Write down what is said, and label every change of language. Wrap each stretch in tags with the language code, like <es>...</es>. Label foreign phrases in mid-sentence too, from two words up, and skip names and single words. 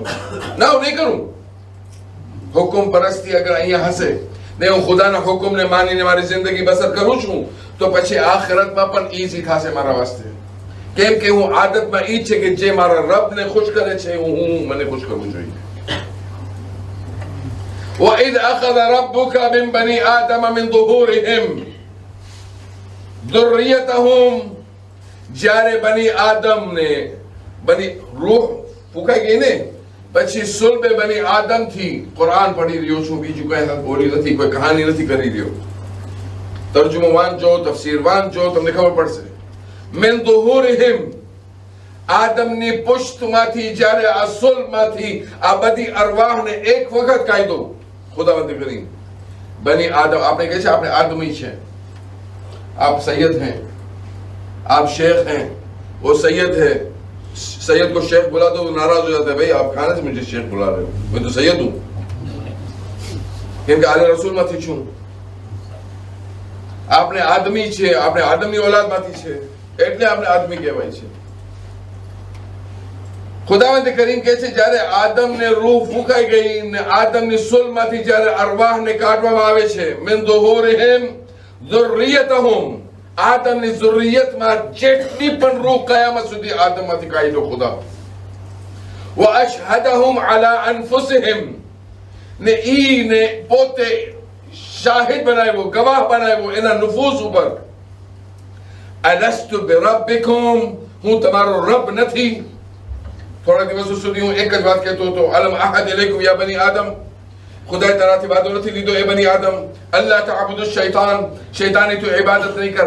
<gu>ના, હું નહીં કરું. હુકમ પરસ્તી અગર અહીંયા હશે ને હું ખુદાના હુકમને માનીને મારી જિંદગી બસર કરું છું, તો પછી આખિરતમાં પણ ઈઝી થશે મારા વાસ્તે. કેમ કે હું આદતમાં ઈ છે કે જે મારા રબને ખુશ કરે છે હું મને ખુશ કરવું જોઈએ.</gu> <ar>وَإِذْ أَخَذَ رَبُّكَ مِنْ بَنِي آدَمَ مِنْ ظُهُورِهِمْ ذُرِّيَّتَهُمْ.</ar> <gu>જ્યારે બની આદમને બની રૂહ ફૂંકાઈ ગઈ ને પછી સુલબે બની આદમ થી કુરાન પઢી રહ્યો છું, બીજું કઈ બોલી નથી, કોઈ કહાની નથી કરી રહ્યો. તર્જુમો વાંચો, તફસીર વાંચો, તમને ખબર પડશે.</gu> <ar>من ظهورهم,</ar> <gu>આદમની પુષ્ટમાંથી જ્યારે અસલમાંથી આ બધી અરવાહને એક વખત કાયદો ખુદાવંદ કરીમ બની આદમ, આપણે કહે છે આપણે આદમી છે,</gu> <hi>आप सैयद हैं, आप शेख हैं, वो सैयद है, सैयद को शेख बुला दो नाराज हो जाता है, भाई आप खाने से मुझे शेख बुला रहे हो, मैं तो सैयद हूं,</hi> <gu>કેમ કે આલે રસૂલ માંથી છું. આપણે આદમી છે, આપણે આદમની औलाद માંથી છે, એટલે આપણે આદમી કહેવાય છે. ખુદાવંદ કરીમ કહે છે જ્યારે આદમને રૂહ ફૂંકાઈ ગઈ ને આદમની સુલમાંથી જ્યારે અરવાહને કાઢવામાં આવે છે,</gu> <ar>من ظهورهم ذريتهم,</ar> <gu>આદમની ઝુર્રિયતમાં જેટલી પણ રૂહ કયામત સુધી આદમમાંથી કાઢ્યો ખુદા.</gu> <ar>وَأَشْهَدَهُمْ عَلَىٰ أَنفُسِهِمْ,</ar> <gu>ને ઈને પોતે શાહિદ બનાવ્યો, ગવાહ બનાવ્યો એના નુફૂસ ઉપર.</gu> <ar>ألست بربكم,</ar> <gu>હું તમારો રબ નથી? થોડા દિવસો સુધી હું એક જ વાત કહેતો હતો,</gu> <ar>ألم أعهد إليكم يا بني آدم,</ar> <gu>ખુદાએ તારાથી વાદો નથી લીધો એ બની આદમ,</gu> <ar>ألا تعبدوا الشيطان,</ar> <gu>શૈતાની તું ઇબાદત નહીં કર.</gu>